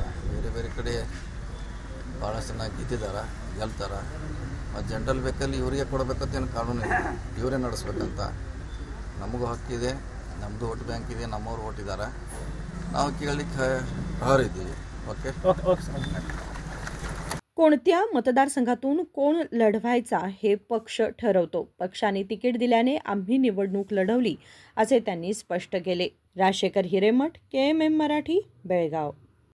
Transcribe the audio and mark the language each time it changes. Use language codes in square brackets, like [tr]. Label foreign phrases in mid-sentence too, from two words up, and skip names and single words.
[kn] ಬೇರೆ ಬೇರೆ ಕಡೆ ಭಾಳಷ್ಟು ಜನ ಗೆದ್ದಿದ್ದಾರೆ, ಗೆಲ್ತಾರೆ. ಮತ್ತು ಜನರಲ್ ಬೇಕಲ್ಲಿ ಇವರಿಗೆ ಕೊಡಬೇಕಂತ ಏನು ಕಾನೂನು ಇಲ್ಲ, ಇವರೇ ನಡೆಸ್ಬೇಕಂತ. ನಮಗೂ ಹಕ್ಕಿದೆ, ನಮ್ಮದು [en] vote bank [kn] ಇದೆ, ನಮ್ಮವ್ರು ವೋಟ್ ಇದ್ದಾರೆ, ನಾವು ಕೇಳಲಿಕ್ಕೆ ಇದ್ದೀವಿ. ಓಕೆ [en] okay okay sir. [mr] कोणत्या मतदारसंघातून कोण लढवायचा हे पक्ष ठरवतो. पक्षाने तिकीट दिल्याने आम्ही निवडणूक लढवली असे त्यांनी स्पष्ट केले. राजशेखर हिरेमठ, KMM मराठी, बेळगाव.